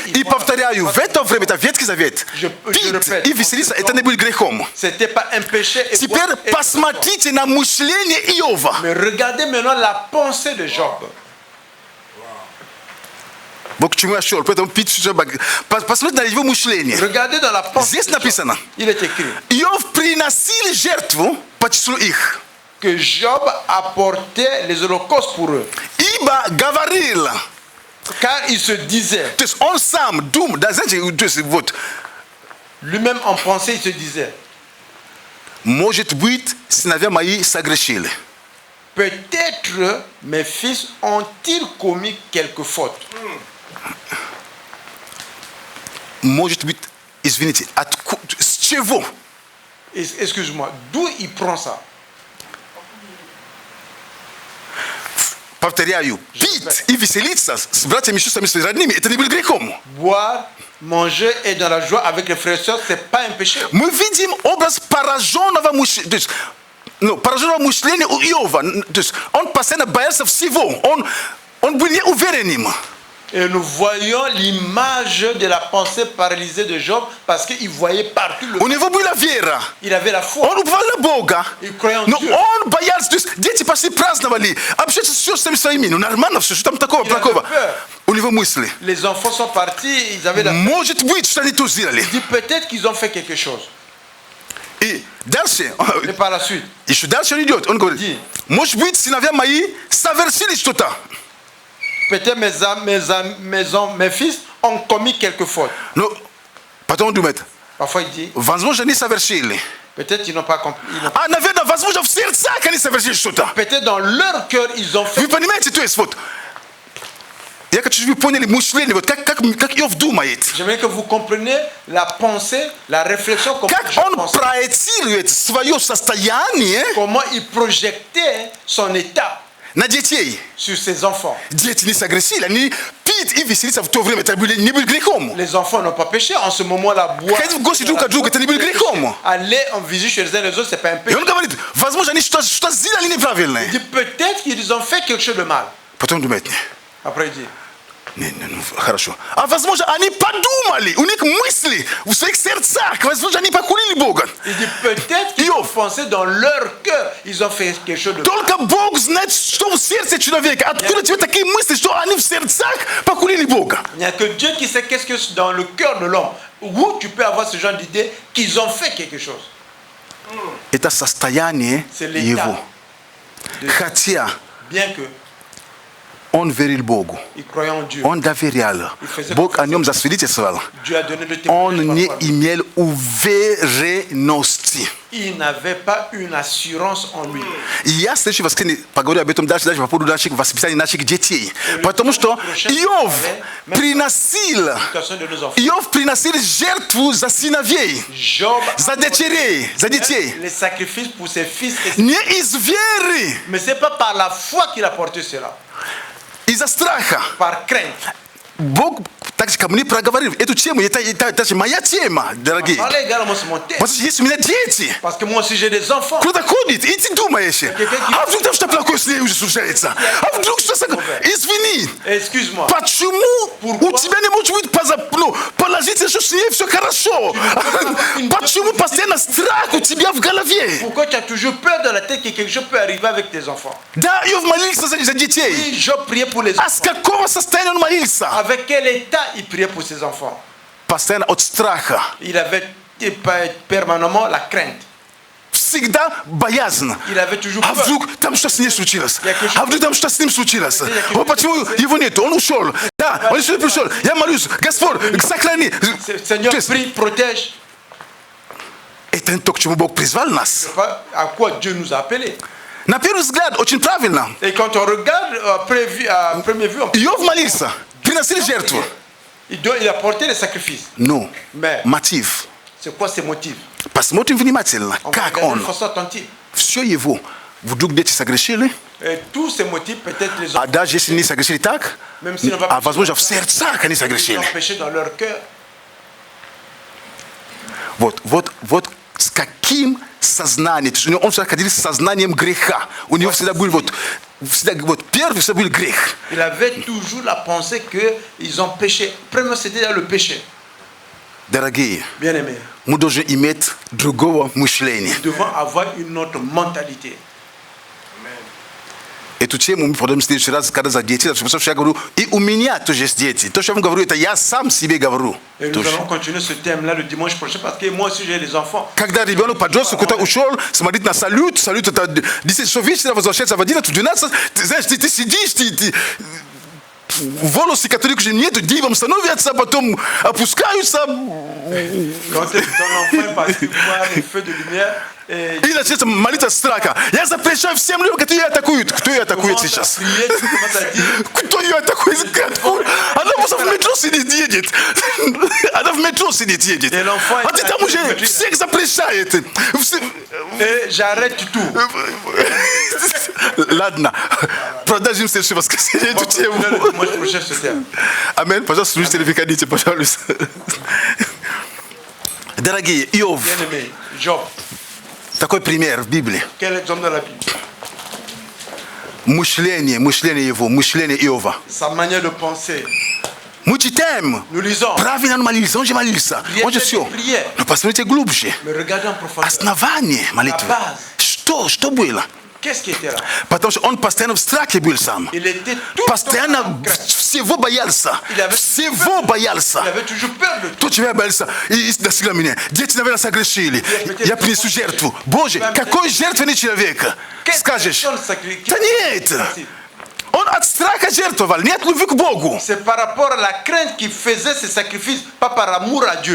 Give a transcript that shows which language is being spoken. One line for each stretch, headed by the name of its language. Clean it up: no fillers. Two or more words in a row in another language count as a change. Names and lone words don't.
Russian: И повторяю, в это время, это Ветхий Завет,
French: Je
Russian: пить
French: répète,
Russian: и веселиться, это не будет грехом.
French: C'était pas un péché. Et
Russian: Теперь
French: boire et
Russian: посмотрите на мышление Иова.
French: mais regardez maintenant la pensée de Job.
Russian: Вот к чему я шел, поэтому пить, посмотрите на его мышление.
French: Regardez dans la pensée.
Russian: Здесь
French: de Job.
Russian: написано,
French: Il est écrit
Russian: Иов приносил жертву по числу их,
French: que Job apportait les holocaustes pour eux.
Russian: ибо говорил,
French: Car il se disait,
Russian: то есть он сам думал, да, знаете, то есть вот,
French: lui-même en pensée, il se disait,
Russian: может быть, сыновья мои согрешили.
French: peut-être mes fils ont-ils commis quelque faute.
Russian: Может быть, извините, с чего?
French: Excuse-moi, d'où il prend ça?
Russian: Повторяю, пить и веселиться с братьями и сестрами своими родными, это не будет грехом.
French: Boire, manger et dans la joie avec les frères et sœurs, c'est pas un péché.
Russian: Мы видим образ пораженного мышления, то есть, ну, пораженного мышления у Иова. То есть он постоянно боялся всего, он был неуверенным.
French: Et nous voyons l'image de la pensée paralysée de Job parce qu'il voyait partout le...
Russian: У него была вера.
French: Il avait la foi.
Russian: Он уповал на Бога.
French: Il croyait en
Russian: Но
French: Dieu.
Russian: он боялся, то есть дети пошли праздновали, общаться с сестрами своими. Ну нормально все, что там такого
French: Il avait
Russian: плохого?
French: peur.
Russian: У него мысли.
French: Les enfants sont partis, ils avaient la...
Russian: Может быть, что они тут сделали.
French: Il dit peut-être qu'ils ont fait quelque chose.
Russian: И дальше,
French: Et par la suite,
Russian: еще дальше он идет. Он говорит, Ди. может быть, сыновья мои совершили что-то.
French: peut-être mes fils ont commis quelque faute.
Russian: Но потом он думает,
French: Parfois il dit,
Russian: возможно, они совершили.
French: peut-être ils n'ont pas compris.
Russian: А, наверное, возможно, в сердцах они совершили что-то.
French: Peut-être dans leur cœur, ils ont fait...
Russian: Вы понимаете, то есть вот, я хочу, чтобы вы поняли мышление, вот как Иов думает.
French: J'aimerais que vous compreniez la pensée, la réflexion,
Russian: Как Job он
French: pensait.
Russian: проецирует свое состояние
French: Comment il projetait son état
Russian: на детей.
French: sur ses enfants.
Russian: Дети не согрешили, они пить и веселиться в то время, это не был грехом.
French: Les enfants n'ont pas péché. En ce moment-là, boire.
Russian: Ходить в гости друг к другу, это не был грехом.
French: Aller en visite chez les uns et les autres, c'est pas un
Russian: И
French: péché.
Russian: он говорит, возможно, они что-то сделали
French: Il
Russian: неправильное.
French: dit peut-être qu'ils ont fait quelque chose de mal.
Russian: Потом думает,
French: Après, il dit
Russian: не, ну, хорошо. А возможно, они подумали, у них мысли в своих сердцах, возможно, они покурили Бога.
French: il dit peut-être qu'ils ont pensé dans leur cœur, ils ont fait quelque chose de mal.
Russian: Только Бог знает, что в сердце человека. Откуда тебе такие мысли, что они в сердцах покурили Бога?
French: Il n'y a que Dieu qui sait qu'est-ce que dans le cœur de l'homme. Où tu peux avoir ce genre d'idée qu'ils ont fait quelque chose.
Russian: Это состояние
French: C'est l'état
Russian: его.
French: de-
Russian: Хотя
French: Bien que
Russian: он верил Богу,
French: il croyait en Dieu.
Russian: он доверял. Бог о нем засвидетельствовал.
French: Dieu a donné le
Russian: Он
French: témoignage.
Russian: не
French: parfois.
Russian: имел уверенности.
French: Il n'avait pas une assurance en lui.
Russian: И я в следующее воскресенье поговорю об этом дальше по поводу наших воспитания наших детей. Потому что Иов приносил,
French: L'éducation de nos enfants.
Russian: Иов приносил жертву за сыновей, Job за дочерей, за детей.
French: les sacrifices pour ses fils. Et ses...
Russian: Не из веры,
French: Mais c'est pas par la foi qu'il a porté cela.
Russian: из-за страха.
French: Par crainte.
Russian: Бог также ко мне проговорил эту тему. Это же моя тема, дорогие.
French: Parlez également sur mon thème.
Russian: Потому что есть у меня дети.
French: Parce que moi aussi j'ai des enfants.
Russian: Кто-то ходит, и ты думаешь, а вдруг там что-то плохое с ней уже случается? А вдруг что-то... Извини, Excuse-moi. почему у тебя не может быть положительно, что с ней все хорошо? Почему постоянно страх у тебя в голове?
French: Pourquoi tu as toujours peur dans la tête que quelque chose peut arriver avec tes enfants?
Russian: Да, Иов молился за детей.
French: Oui, Job priait pour les
Russian: А
French: enfants.
Russian: с какого состояния он молился?
French: Avec quel état il priait pour ses enfants?
Russian: Постоянно от страха.
French: Il avait permanemment la crainte.
Russian: Всегда боязнь.
French: Il avait toujours
Russian: А
French: peur.
Russian: вдруг там что с ней случилось? А вдруг там что с ним случилось? О, почему его нет? Он ушел. Да, он еще не пришел. Я молюсь, Господь, сохрани.
French: Seigneur,
Russian: То есть,
French: prie, protège.
Russian: это не то, к чему Бог призвал нас.
French: À quoi Dieu nous a appelés.
Russian: На первый взгляд, очень правильно.
French: Et quand on regarde à premier vue, on
Russian: Иов молился, приносили жертву.
French: Il a porté les sacrifices. No. Mais
Russian: Мотив.
French: c'est quoi ses motifs?
Russian: Посмотрим внимательно,
French: On va
Russian: как
French: regarder de
Russian: он
French: façon attentive.
Russian: все его вдруг дети согрешили,
French: Et tous ces motifs, peut-être les
Russian: а
French: enfants,
Russian: даже если не согрешили так,
French: même s'ils n'ont pas
Russian: а возможно в сердцах они
French: ils
Russian: согрешили.
French: ont péché dans leur cœur.
Russian: Вот с каким сознанием, то есть он всегда ходил с сознанием греха. У него всегда был первый всегда был грех.
French: Il avait toujours la pensée qu'ils ont péché. Premièrement, c'était le péché.
Russian: Dорогие,
French: Bien-aimés,
Russian: мы должны иметь другого мышления.
French: nous devons avoir une autre mentalité.
Russian: Эту тему мы подумаем в следующий раз, когда за дети, потому что я говорю, и у меня тоже есть дети. То, что я вам говорю, это я сам себе говорю.
French: Et nous allons continuer ce thème-là le dimanche prochain parce que moi aussi j'ai des enfants.
Russian: Когда ребенок подросток куда ушел, смотрит на салют это 10 часов вечера, возвращается в 11, 12, ты знаешь, ты сидишь, ты волосы, которые уже нету, дивом становятся, потом опускаются.
French: Quand ton enfant est parti voir les feux de lumière et
Russian: И начинается молиться страха. Я запрещаю всем людям, которые ее атакуют. Кто ее атакует
French: commence à
Russian: сейчас?
French: prier, tu commences à dire,
Russian: Кто ее атакует? Она просто в метро сидит, едет. Она в метро сидит, едет. А ты там уже всех запрещает.
French: et j'arrête tout.
Russian: Ладно, продолжим в следующее воскресенье эту тему.
French: Le dimanche prochain ce thème.
Russian: Аминь. Пожалуйста, слушайте, переходите, пожалуйста. Дорогие, Иов,
French: Bien-aimé, Job,
Russian: такой пример в Библии.
French: quel exemple dans la Bible?
Russian: Мышление Иова.
French: Sa manière de penser.
Russian: Мы читаем.
French: Nous lisons,
Russian: Правильно он молился, он же молился. Он же все. Но посмотрите глубже.
French: mais regardons en profondeur.
Russian: Основание молитвы. Что было?
French: Qu'est-ce qui était là?
Russian: Потому что он постоянно в страхе был сам.
French: Il était tout le temps
Russian: Постоянно
French: en crainte.
Russian: всего боялся. Всего боялся.
French: Il avait toujours peur de tout.
Russian: То, чего я боялся, и достигло меня. Дети, наверное, согрешили. Я принесу жертву. Боже, какой жертвенный человек? Скажешь, да нет. Он от страха жертвовал, не от любви к Богу.
French: C'est par rapport à la crainte qu'il faisait ces sacrifices, pas par amour à Dieu.